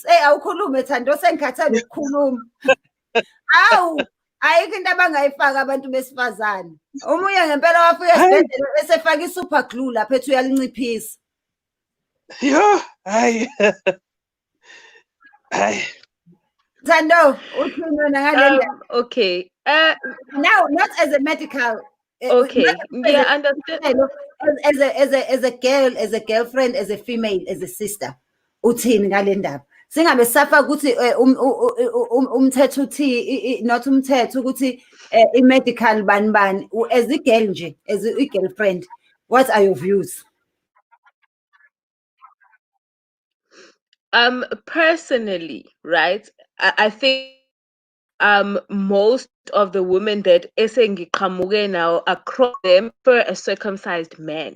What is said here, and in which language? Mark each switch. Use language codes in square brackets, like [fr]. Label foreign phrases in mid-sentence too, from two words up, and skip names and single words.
[zu] Awukhulume Thando, sengikhathele ukukhuluma. Awu, ayikho into abangayifaka abantu besifazane. Omunye ngempela wafika esibhedlela esefaka i-super glue lapha ethi uyalinciphisa. Yo, hayi. Hayi. Thando, uthini wena ngale ndaba? [en] Okay. Now, not as a medical. Okay. Yeah, understand. As a girl, as a girlfriend, as a female, as a sister. [zu] Uthini ngale ndaba? Singabe safa ukuthi umthetho uthi not umthetho ukuthi i-medical bani [en] as a girl [zu] nje, [en] as a girlfriend, what are your views? Personally, right, I think most of the women that esengiqhamuke now across them for a circumcised man.